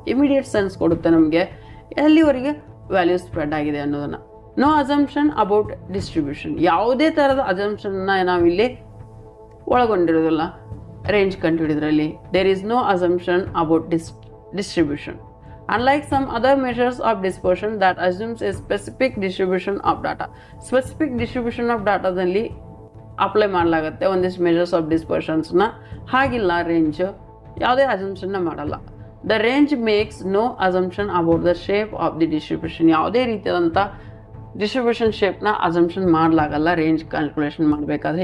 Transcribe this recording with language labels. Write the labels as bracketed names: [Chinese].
[Kannada] Immediate sense ಕೊಡುತ್ತೆ ನಮಗೆ ಎಲ್ಲಿವರೆಗೆ ವ್ಯಾಲ್ಯೂಸ್ ಸ್ಪ್ರೆಡ್ ಆಗಿದೆ ಅನ್ನೋದನ್ನು. [English] No assumption about distribution. [Kannada] ಯಾವುದೇ ಥರದ ಅಸಂಪ್ಷನ್ನ ನಾವಿಲ್ಲಿ ಒಳಗೊಂಡಿರೋದಿಲ್ಲ range ಕಂಡುಹಿಡಿದ್ರಲ್ಲಿ. [English] There is no assumption about distribution. Unlike some other measures of dispersion that assumes a specific distribution of data. Specific distribution of data [Kannada] ದಲ್ಲಿ apply ಮಾಡಲಾಗುತ್ತೆ ಒಂದಿಷ್ಟು measures of ಡಿಸ್ಪರ್ಷನ್ಸ್ನ. ಹಾಗಿಲ್ಲ range ಯಾವುದೇ ಅಸಂಪ್ಷನ್ನ ಮಾಡಲ್ಲ. [English] The range makes no assumption about the shape of the distribution. [Kannada] ಯಾವುದೇ ರೀತಿಯಾದಂಥ distribution ಶೇಪ್ನ assumption ಮಾಡಲಾಗಲ್ಲ range calculation ಮಾಡಬೇಕಾದ್ರೆ.